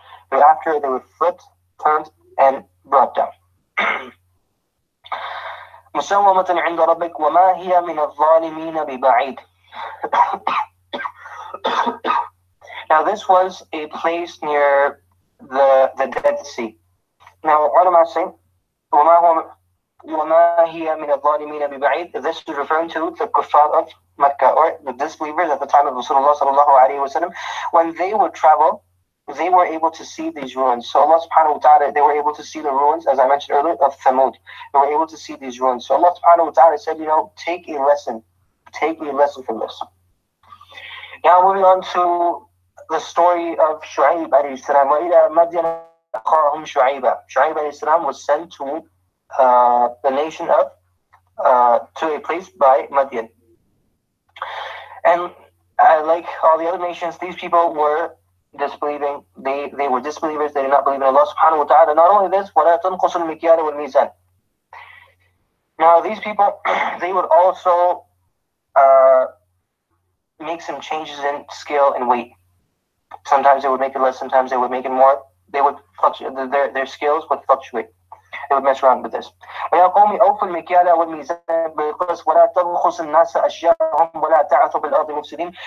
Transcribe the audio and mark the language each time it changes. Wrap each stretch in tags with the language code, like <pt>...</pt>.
<en>Thereafter they were flipped, turned, and brought down.</en> <ar>مُسَوَّمَةً عِنْدَ رَبِّكَ وَمَا هِيَ مِنَ الظَّالِمِينَ بِبَعِيدٍ.</ar> <en>Now this was a place near the Dead Sea. Now ulama say,</en> <ar>وَمَا هِيَ مِنَ الظَّالِمِينَ بِبَعِيدٍ.</ar> <en>This is referring to the kuffar of Mecca, or the disbelievers at the time of Rasulullah sallallahu alayhi wa sallam. When they would travel, they were able to see these ruins. So Allah subhanahu wa ta'ala, they were able to see the ruins, as I mentioned earlier, of Thamud. They were able to see these ruins. So Allah subhanahu wa ta'ala said, take a lesson from this. Now moving on to the story of Shu'aib alayhi salam.</en> <ar>وَإِلَى مَدْيَنَ أَخَاهُمْ شُعَيْبًا.</ar> <en>Shu'aib alayhi salam was sent to the nation of, to a place by Madian. And like all the other nations, these people were disbelieving. They were disbelievers. They did not believe in Allah subhanahu wa ta'ala. Not only this,</en> <ar>وَلَا تَنْقُصُ الْمِكْيَالَ وَالْمِيزَانَ.</ar> <en>Now these people, they would also make some changes in scale and weight. Sometimes they would make it less, sometimes they would make it more. They would fluctuate, their scales would fluctuate. They would mess around with this.</en> <ar>وَيَا قَوْمِ أَوْفُوا الْمِكْيَالَ وَالْمِيزَانَ بِالْقِسْطِ وَلَا تَبْخَسُوا النَّاسَ أَشْيَاءَهُمْ وَلَا تَعْثُوا بِالْأَرْضِ مُفْسِدِينَ.</ar>